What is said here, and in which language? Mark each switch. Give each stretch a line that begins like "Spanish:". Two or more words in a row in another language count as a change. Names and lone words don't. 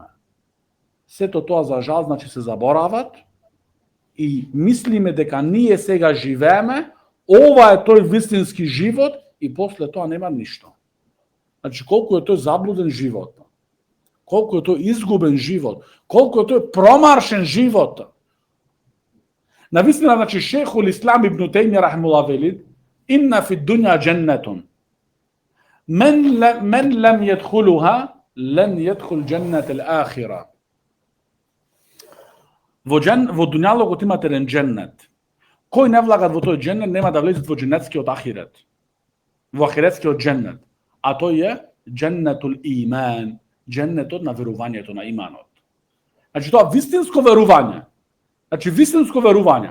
Macedonian: Сето тоа за жал, значи, се заборават и мислиме дека ние сега живееме, ова е тој вистински живот и после тоа нема ништо. Значи, колку е тој заблуден живот, колку е тој изгубен живот, колку е тој промаршен живот. Навистина, значи, Шейхул Ислам ибн Тајмија рахимуллах вели:
Arabic: إن في الدنيا جنة، من لم يدخلها، لن يدخل جنة الآخرة.
Macedonian: Во дуњалогот имате еден дженнет. Кој не влагат во тој дженнет, нема да влезат во дженнетскиот ахирет. Во ахиретскиот дженнет. А тој е
Arabic: جنة الإيمان,
Macedonian: дженнетот на верувањето, на иманот. Значи, тоа вистинско верување. Значи, вистинско верување.